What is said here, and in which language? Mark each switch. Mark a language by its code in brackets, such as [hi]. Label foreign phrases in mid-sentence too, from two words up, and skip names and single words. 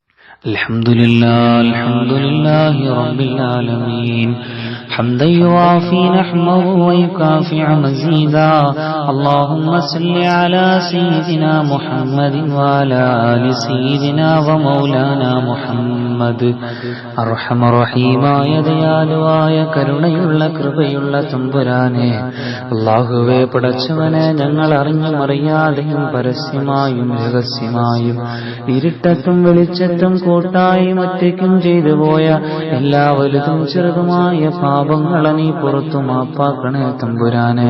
[ar] الحمد لله رب العالمين حمدا يوافي نحمه ويكافئ مزيدا اللهم صل على سيدنا محمد وعلى آل سيدنا ومولانا محمد [ml] അർഹമ റഹീമായ ദയാലുവായ കരുണയുള്ള കൃപയുള്ള തമ്പുരാനെ, അല്ലാഹുവേ പടച്ചവനെ, ഞങ്ങൾ അറിഞ്ഞും അറിയാതെയും പരസ്യമായും രഹസ്യമായും ഇരുട്ടത്തും വെളിച്ചത്തും കൂട്ടായും ഒറ്റയ്ക്കും ചെയ്തു പോയ എല്ലാ വലുതും ചെറുതുമായ പാപങ്ങളെ നീ പുറത്തു മാപ്പാക്കണേ തമ്പുരാനെ.